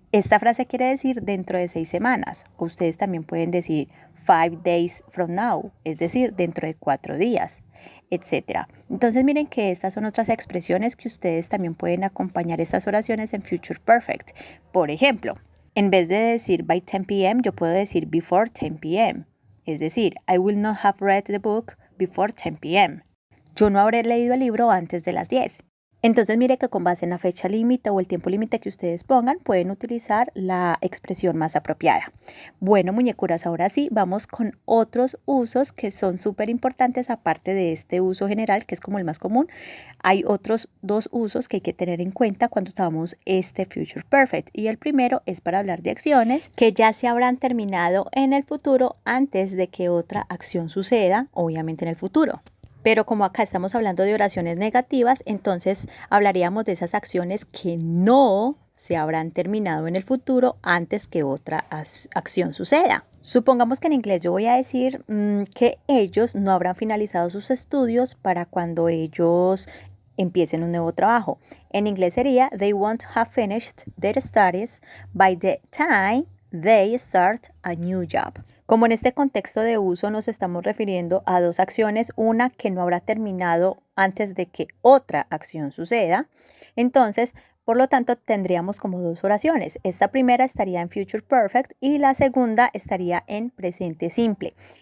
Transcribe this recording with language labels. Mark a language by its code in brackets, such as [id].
[es] Esta frase quiere decir dentro de 6 semanas. O ustedes también pueden decir [en] 5 days from now, [es] es decir, dentro de 4 días, etc. Entonces miren que estas son otras expresiones que ustedes también pueden acompañar estas oraciones en Future Perfect. Por ejemplo, en vez de decir [en] by 10 p.m., [es] yo puedo decir [en] before 10 p.m. [es] Es decir, [en] I will not have read the book before 10 p.m. [es] Yo no habré leído el libro antes de las 10. Entonces mire que con base en la fecha límite o el tiempo límite que ustedes pongan, pueden utilizar la expresión más apropiada. Bueno, muñecuras, ahora sí, vamos con otros usos que son súper importantes aparte de este uso general, que es como el más común. Hay otros 2 usos que hay que tener en cuenta cuando usamos este Future Perfect. Y el primero es para hablar de acciones que ya se habrán terminado en el futuro antes de que otra acción suceda, obviamente en el futuro. Pero como acá estamos hablando de oraciones negativas, entonces hablaríamos de esas acciones que no se habrán terminado en el futuro antes que otra acción suceda. Supongamos que en inglés yo voy a decir que ellos no habrán finalizado sus estudios para cuando ellos empiecen un nuevo trabajo. En inglés sería [en] they won't have finished their studies by the time they start a new job. [es] Como en este contexto de uso nos estamos refiriendo a 2 acciones, una que no habrá terminado antes de que otra acción suceda, entonces, por lo tanto, tendríamos como 2 oraciones. Esta primera estaría en Future Perfect y la segunda estaría en presente simple.